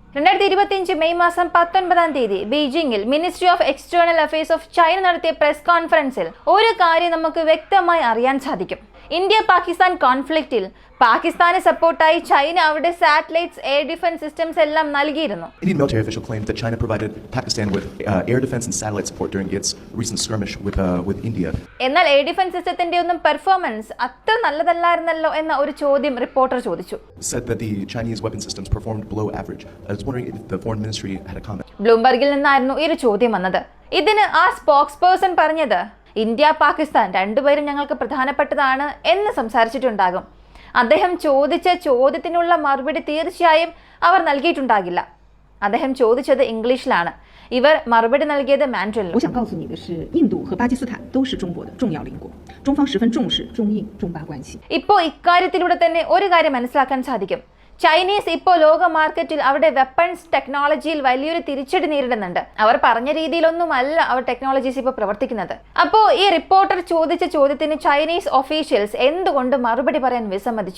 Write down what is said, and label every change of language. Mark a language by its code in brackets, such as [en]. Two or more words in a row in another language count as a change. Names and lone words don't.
[ml] 2025 മെയ് മാസം 19-ാം തീയതി ബീജിംഗിൽ [en] Ministry of External Affairs of China [ml] നടത്തിയ [en] press conference [ml] ഒരു കാര്യം നമുക്ക് വ്യക്തമായി അറിയാൻ സാധിക്കും. ഇന്ത്യ പാകിസ്ഥാൻ കോൺഫ്ലിക്റ്റിൽ പാകിസ്ഥാനെ സപ്പോർട്ടായി ചൈന അവരുടെ സാറ്റലൈറ്റ്സ്, [en] air defense systems [ml] എല്ലാം നൽകിയിരുന്നു. [en] Indian military official claimed that China provided Pakistan with air defense and satellite support during its recent skirmish with India. [ml] എന്നാൽ [en] air defense [ml] സിസ്റ്റത്തിന്റെ ഒന്നും പെർഫോമൻസ് അത്ര നല്ലതല്ലായിരുന്നല്ലോ എന്ന ഒരു ചോദ്യം റിപ്പോർട്ടർ ചോദിച്ചു. [en] Said that the Chinese weapon systems performed below average. I was wondering if the foreign ministry had a comment. [ml] ബ്ലൂംബർഗിൽ നിന്നായിരുന്നു ഈ ഒരു ചോദ്യം വന്നത്. ഇതിന് ആ [en] spokes person [ml] പറഞ്ഞത്, ഇന്ത്യ പാകിസ്ഥാൻ രണ്ടുപേരും ഞങ്ങൾക്ക് പ്രധാനപ്പെട്ടതാണ് എന്ന് സംസാരിച്ചിട്ടുണ്ടാകും. അദ്ദേഹം ചോദിച്ച ചോദ്യത്തിനുള്ള മറുപടി തീർച്ചയായും അവർ നൽകിയിട്ടുണ്ടാകില്ല. അദ്ദേഹം ചോദിച്ചത് ഇംഗ്ലീഷിലാണ്, ഇവർ മറുപടി നൽകിയത് മാൻഡറിനിൽ. [zh] 我想告诉你的是，印度和巴基斯坦都是中国的重要邻国，中方十分重视中印中巴关系。 [ml] ഇപ്പോൾ ഇക്കാര്യത്തിലൂടെ തന്നെ ഒരു കാര്യം മനസ്സിലാക്കാൻ സാധിക്കും. ചൈനീസ് ഇപ്പോൾ ലോക മാർക്കറ്റിൽ അവരുടെ [en] weapons technology [ml] വലിയൊരു തിരിച്ചടി നേരിടുന്നുണ്ട്. അവർ പറഞ്ഞ രീതിയിലൊന്നുമല്ല അവർ ടെക്നോളജീസ് ഇപ്പോൾ പ്രവർത്തിക്കുന്നത്. അപ്പോൾ ഈ റിപ്പോർട്ടർ ചോദിച്ച ചോദ്യത്തിന് [en] Chinese officials [ml] എന്തുകൊണ്ട് മറുപടി പറയാൻ വിസമ്മതിച്ചു?